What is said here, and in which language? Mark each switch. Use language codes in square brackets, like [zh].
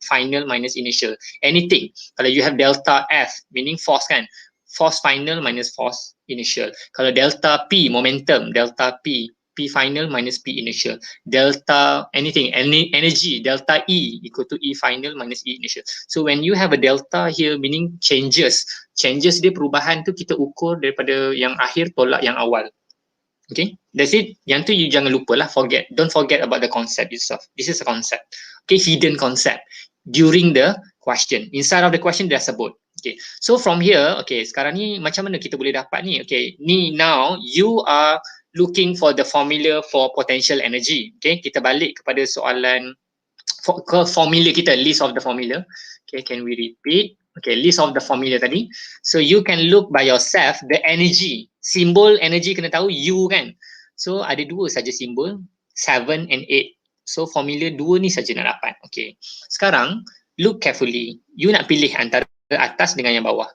[en] Final minus initial. Anything. Kalau you have delta F, meaning force kan. Force final minus force initial. Kalau delta P, momentum. Delta P. P final minus P initial. Delta anything, energy, delta E equal to E final minus E initial. So when you have a delta here meaning changes. [ms] Changes dia perubahan tu kita ukur daripada yang akhir tolak yang awal. [en] Okay, that's it. [ms] Yang tu you jangan lupa lah, forget. [en] Don't forget about the concept itself. This is a concept. Okay, hidden concept. During the question. Inside of the question [ms] dia sebut. [en] Okay, so from here, okay, [ms] sekarang ni macam mana kita boleh dapat ni? [en] Okay, ni now you are looking for the formula for potential energy. Okay, [ms] kita balik kepada soalan formula kita, [en] list of the formula. Okay, can we repeat? Okay, list of the formula tadi. So you can look by yourself the energy. [ms] Simbol energy kena tahu U kan. So ada dua saja simbol, 7 and 8. So formula 2 ni saja nak dapat. Okay. [en] Sekarang look carefully. [ms] You nak pilih antara atas dengan yang bawah.